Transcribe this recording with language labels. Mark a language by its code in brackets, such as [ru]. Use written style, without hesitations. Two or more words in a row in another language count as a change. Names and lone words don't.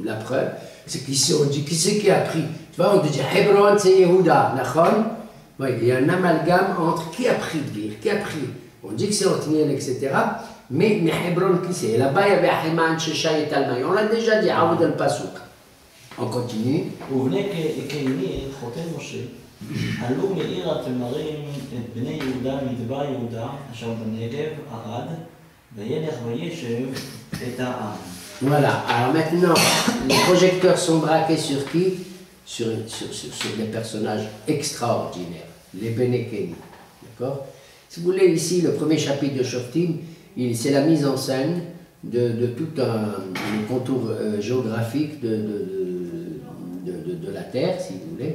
[fr] La preuve, c'est qu'ici on dit qui c'est qui a pris. Tu vois, on te dit Hebron, c'est Yehuda, oui, il y a un amalgame entre qui a pris Dvir, qui a pris. On dit que c'est Othniel, etc. Mais Hebron, qui c'est? Là-bas, il y avait Ahiman, Shesha et Talmai. On l'a déjà dit, [he] עוד על הפסוק. [fr] On continue. [he] ובני קהילי חותם משה, עלו מעיר התמרים את בני יהודה מדבר יהודה, אשר בנגב, ערד, וילך וישב את העם. [fr] Voilà, alors maintenant, les projecteurs sont braqués sur qui? Sur des personnages extraordinaires, les Benekeni. D'accord? Si vous voulez, ici, le premier chapitre de Shoftim, c'est la mise en scène de tout un contour géographique de la terre, si vous voulez.